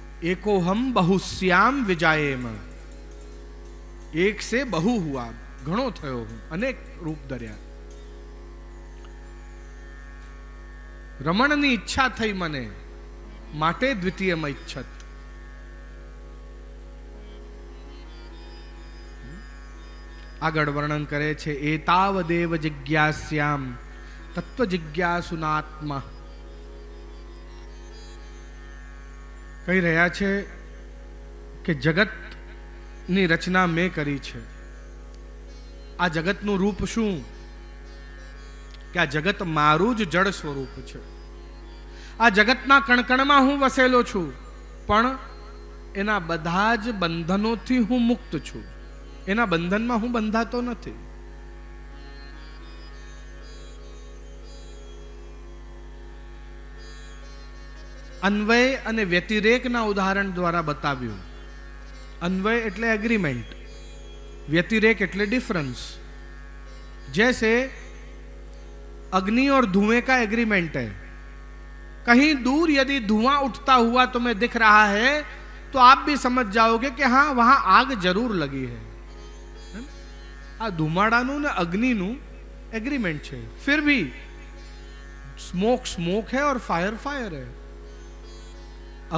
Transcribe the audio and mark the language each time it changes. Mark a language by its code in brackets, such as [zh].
[sa] एको हम बहुश्याम विजायेम, [hi] एक से बहु हुआ, [gu] घणो थयो हूं, [hi] अनेक रूप धर्या। [gu] રમણની ઈચ્છા થઈ મને, માટે [sa] દ્વિતીયમ ઈચ્છત। [gu] આગળ વર્ણન કરે છે [sa] એતાવદેવ જિજ્ઞાસ્યામ તત્વ જિજ્ઞાસુનાત્મા। [gu] કહી રહ્યા છે કે જગતની રચના મેં કરી છે। આ જગતનું રૂપ શું? કે આ જગત મારું જ જડ સ્વરૂપ છે। આ જગતના કણકણમાં હું વસેલો છું, પણ એના બધા જ બંધનોથી હું મુક્ત છું। એના બંધનમાં હું બંધાતો નથી। અન્વય અને વ્યતિરેકના ઉદાહરણ દ્વારા બતાવ્યું। અન્વય એટલે એગ્રીમેન્ટ, व्यतिरेक એટલે डिफरेंस। [hi] जैसे अग्नि और धुएं का एग्रीमेंट है, कहीं दूर यदि धुआं उठता हुआ तुम्हें दिख रहा है तो आप भी समझ जाओगे कि हाँ वहां आग जरूर लगी है। [gu] आ धुमाड़ानु ने अग्निनु [hi] एग्रीमेंट है, फिर भी स्मोक स्मोक है और फायर फायर है।